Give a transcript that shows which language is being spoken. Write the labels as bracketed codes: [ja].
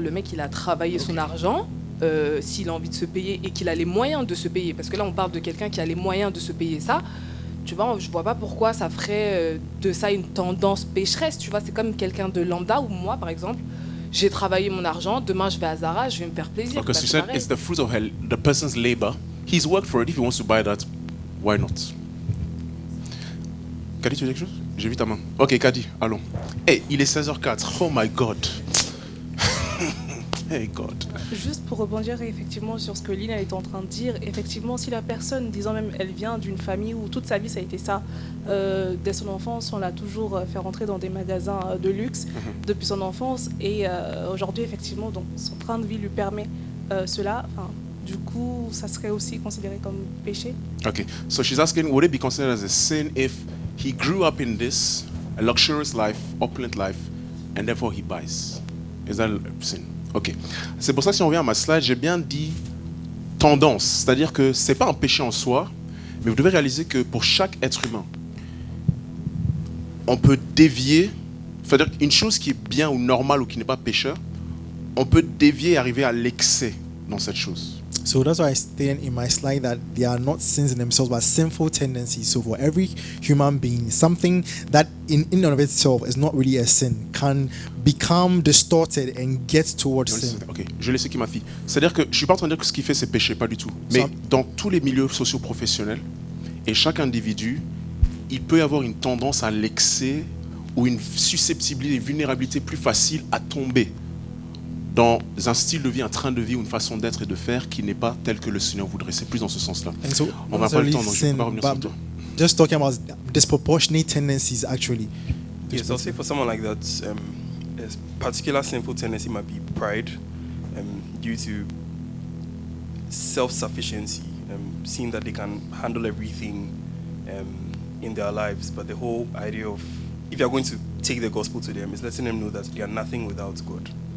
[fr] Le mec, il a travaillé son argent. S'il a envie de se payer et qu'il a les moyens de se payer. Parce que là, on parle de quelqu'un qui a les moyens de se payer ça. Tu vois, je vois pas pourquoi ça ferait de ça une tendance pécheresse. Tu vois, c'est comme quelqu'un de lambda ou moi, par exemple. j'ai travaillé mon argent, demain je vais à Zara, je vais me faire plaisir. [en] Because [fr] Bah, [en] you [fr] c'est [en] said [fr] pareil. [en] it's the fruit of the person's labor. He's worked for it. If he wants to buy that, why not? [fr] Kadi, tu veux dire quelque chose? J'ai vu ta main. Ok, Kadi, allons. Hey, il est 16h04. [en] Oh my God. Hey God. [fr] Juste pour rebondir effectivement sur ce que Lynn était en train de dire, effectivement, si la personne, disons même, elle vient d'une famille où toute sa vie ça a été ça, dès son enfance, on l'a toujours fait rentrer dans des magasins de luxe depuis son enfance, et aujourd'hui, effectivement, donc son train de vie lui permet cela. Enfin, du coup, ça serait aussi considéré comme péché. [en] Okay, so she's asking, would it be considered as a sin if he grew up in this, a luxurious life, opulent life, and therefore he buys? Is that a sin? Ok. [fr] C'est pour ça que si on revient à ma slide, j'ai bien dit tendance. C'est-à-dire que ce n'est pas un péché en soi, mais vous devez réaliser que pour chaque être humain, on peut dévier. C'est-à-dire qu'une chose qui est bien ou normale ou qui n'est pas pécheur, on peut dévier et arriver à l'excès dans cette chose. So that's why I stated in my slide that they are not sins in themselves, but sinful tendencies. So for every human being, something that in and of itself is not really a sin can become distorted and get towards sin. Ok, je laisse qui ma fille. C'est-à-dire que je ne suis pas en train de dire que ce qu'il fait c'est péché, pas du tout. Mais dans tous les milieux socio-professionnels, et chaque individu, il peut y avoir une tendance à l'excès ou une susceptibilité, une vulnérabilité plus facile à tomber dans un style de vie, un train de vie ou une façon d'être et de faire qui n'est pas tel que le Seigneur voudrait. C'est plus dans ce sens-là. [en] So, [fr] on n'a pas le temps, donc je ne peux pas revenir sur toi. [en] Just talking about disproportionate tendencies, actually. Yes, I'll say for someone like that, a particular sinful tendency might be pride, due to self-sufficiency, seeing that they can handle everything in their lives. But the whole idea of, if you're going to take the gospel to them, is letting them know that they are nothing without God.